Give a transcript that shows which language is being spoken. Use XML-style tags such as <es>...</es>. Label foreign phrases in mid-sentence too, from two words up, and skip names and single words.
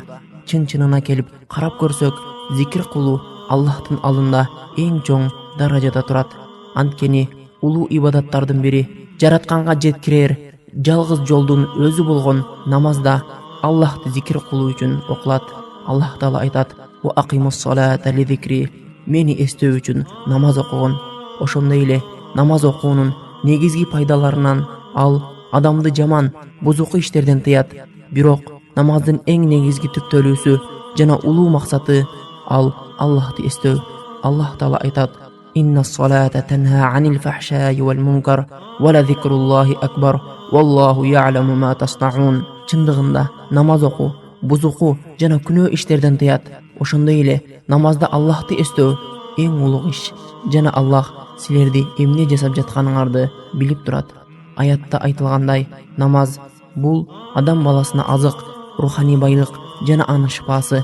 <ky>Чын-чынына келип карап көрсөк, зикир кылуу Аллахтын алдында эң чоң даражада турат. Анткени улуу ибадаттардын бири, жаратканга жеткирер жалгыз жолдун өзү болгон намазда Аллахты зикир кылуу үчүн окулат. Аллах Таала айтат:</ky> <ar>"وأقم الصلاة لذكري."</ar> <ky>Мени эстөө үчүн намаз окугун. Ошондой эле намаз окуунун негизги пайдаларынан ал адамды жаман, бузуку иштерден тыят. Бирок намаздын эң негизги түптөлүүсү жана улуу максаты ал Аллахты эстөө. Аллах Таала айтат:</ky> <ar>"إن الصلاة تنهى عن الفحشاء والمنكر ولذكر الله أكبر والله يعلم ما تصنعون."</ar> <ky>Чындыгында намаз окуу бузуку жана күнөө иштерден тыят. Ошондой эле намазда Аллахты эстөө эң улуг иш. Жана Аллах силерди эмне жасап жатканыңарды билип турат. Аятта айтылгандай, намаз бул адам баласына азык, руханий байлык жана анын шифасы.</ky>